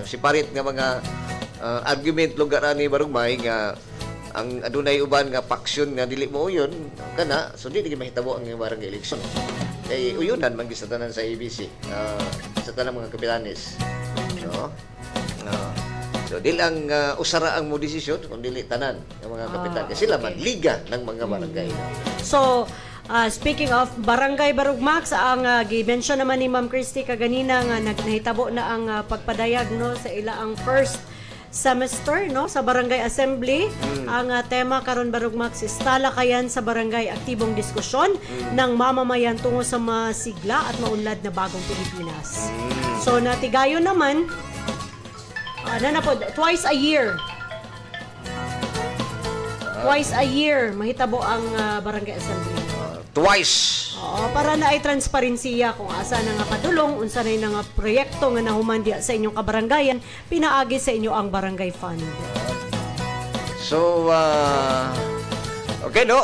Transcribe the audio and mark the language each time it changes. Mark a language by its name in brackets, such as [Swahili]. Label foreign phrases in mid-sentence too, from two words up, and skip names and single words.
[Cebuano] Separate nga mga argument lugar ani barugmay nga ang adunay uban nga faction nga dili mo uyon kana, so di mahitabo ang barangay election. Kay uyunan man sa tanan sa ABC, sa tanang mga kapitanes. No? So dili ang usara ang mo desisyon kun dili tanan ng mga kapitan. Kasi sila man liga ng mga barangay. So, speaking of Barangay Barog Max, ang gi-mention naman ni Ma'am Christy kaganina nga nahitabo na ang pagpadayag no sa ilaang [English] first semester [Cebuano] no sa Barangay Assembly. Ang tema karon Barog Max is [Filipino] talakayan sa barangay, aktibong diskusyon ng mamamayan tungo sa masigla at maunlad na bagong Pilipinas. [Cebuano] So natigayon naman [English] twice a year. Twice a year [Cebuano] mahitabo ang Barangay Assembly. twice. Oo, para na ay transparensiya kung asa na nga padulong, unsa na nga proyekto nga nahuman diya sa inyong kabarangayan, pinaagi sa inyo ang barangay fund. So, okay, no?